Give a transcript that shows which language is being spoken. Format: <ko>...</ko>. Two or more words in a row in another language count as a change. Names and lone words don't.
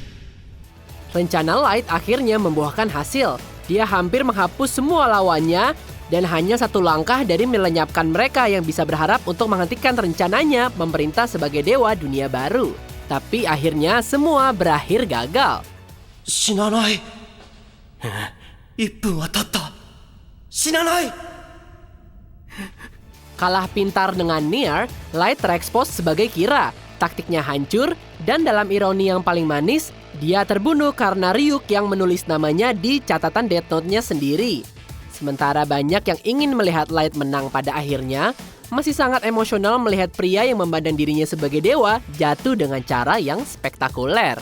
<id>Rencana Light akhirnya membuahkan hasil. Dia hampir menghapus semua lawannya dan hanya satu langkah dari melenyapkan mereka yang bisa berharap untuk menghentikan rencananya memerintah sebagai dewa dunia baru. Tapi akhirnya semua berakhir gagal.</id> <ja>Shinanai. 1 分は経った。死なない。</ja> <id>Kalah pintar dengan Nier, Light terekspos sebagai Kira. Taktiknya hancur, dan dalam ironi yang paling manis, dia terbunuh karena Ryuk yang menulis namanya di catatan Death Note-nya sendiri. Sementara banyak yang ingin melihat Light menang pada akhirnya, masih sangat emosional melihat pria yang memandang dirinya sebagai dewa jatuh dengan cara yang spektakuler.</id>